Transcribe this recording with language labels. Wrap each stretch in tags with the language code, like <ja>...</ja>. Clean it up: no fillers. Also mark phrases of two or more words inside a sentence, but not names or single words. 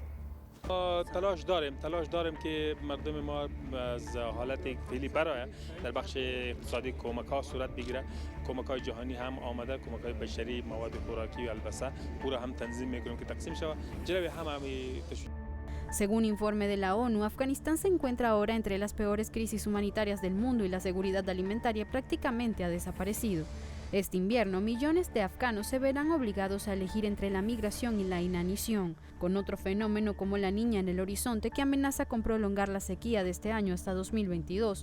<fa>تلاش داریم که مردم ما از حالت فعلی برای در بخش اقتصادی کمک ها صورت بگیره. کمک های جهانی هم آمده، کمک های بشری، مواد خوراکی و البسه پورا هم تنظیم میکنیم که تقسیم شود. جلوی همه</fa> <es>Según informe de la ONU, Afganistán se encuentra ahora entre las peores crisis humanitarias del mundo y la seguridad alimentaria prácticamente ha desaparecido. Este invierno, millones de afganos se verán obligados a elegir entre la migración y la inanición, con otro fenómeno como la niña en el horizonte que amenaza con prolongar la sequía de este año hasta 2022.</es>